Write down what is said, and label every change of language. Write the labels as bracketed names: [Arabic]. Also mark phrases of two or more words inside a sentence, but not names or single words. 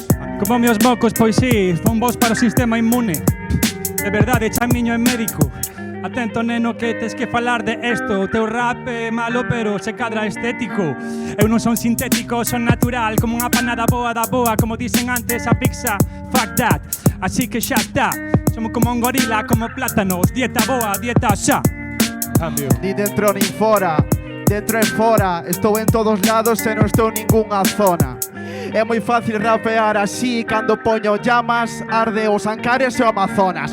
[Galician] Como meus mocos, pois sí, son vos para o sistema inmune. De verdade, Chamiño é médico. Atento, neno, que tes que falar de esto. O teu rap é malo, pero se cadra estético. Eu non son sintético, son natural, como unha panada boa da boa. Como dicen antes, a pizza, [English] fuck that. [Galician] Así que xa está. Somos como un gorila, como plátanos. Dieta boa, dieta xa. Cambio. Ni dentro ni fora, dentro e fora. Estou en todos lados e non estou en ningunha zona. É moi fácil rapear así. Cando poño llamas, arde os Ancares e o Amazonas.